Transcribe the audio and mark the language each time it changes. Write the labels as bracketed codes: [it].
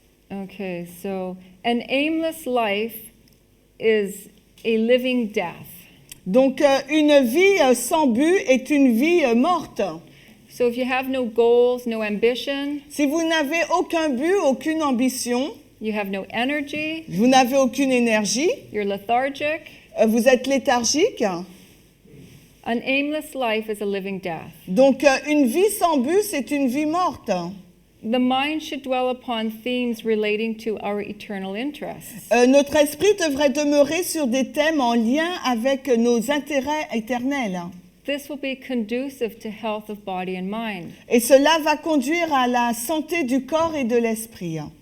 [en] Okay, so an aimless life is a living death. [fr] Donc une vie sans but est une vie morte. [en] So if you have no goals, no ambition, [fr] Si vous n'avez aucun but, aucune ambition, [en] you have no energy, [fr] vous n'avez aucune énergie, [en] you're lethargic, [fr] vous êtes léthargique. [en] an aimless life is a living death. [fr] Donc une vie sans but, c'est une vie morte. [en] The mind should dwell upon themes relating to our eternal interests. [fr] Notre esprit devrait demeurer sur des thèmes en lien avec nos intérêts éternels. [en] This will be conducive to health of body and mind. [fr] Et cela va conduire à la santé du corps et de l'esprit.